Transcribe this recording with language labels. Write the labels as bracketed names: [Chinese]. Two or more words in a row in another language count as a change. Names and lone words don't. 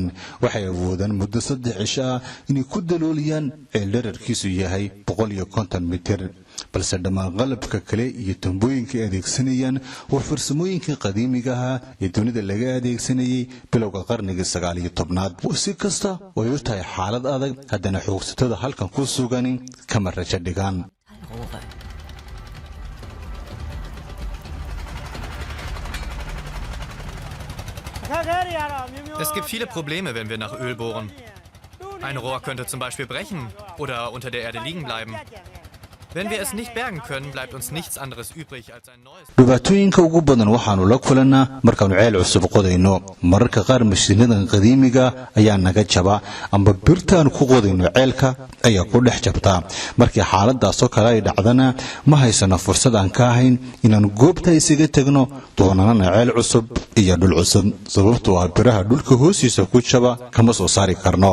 [Somali] waxay awoodaan muddo 3 cishaa inay ku dalooliyaan ceel dhererkiisu yahay 150 mitir. balse dhammaan qalabka kale iyo tambooyinka ay adeegsanayaan waa farsamooyinka qadiimiga ah ee dunida laga adeegsanayay bilowga qarnigii 19aad. si kasta way u tahay xaalad adag, haddana xoogsatada halkan ku sugan kama rajo dhigaan. [German] Es gibt viele Probleme, wenn wir nach Öl bohren. Ein Rohr könnte zum Beispiel brechen oder unter der Erde liegen bleiben. Wenn wir es nicht bergen können, bleibt uns nichts anderes übrig als ein neues. [Somali] dhibaatooyinka ugu badan waxaanu la kulannaa markaanu ceel cusub qodayno. mararka qaar mashiinadan qadiimiga ayaa naga jaba ama birtaan ku qodayno ceelka ayaa ku dhex jabta. markii xaaladaasoo kale ay dhacdana ma haysano fursad aan ka ahayn inaan goobta isaga tagno doonanana ceel cusub iyo dhul cusub, sababtoo ah biraha dhulka hoostiisa ku jaba kama soo saari karno.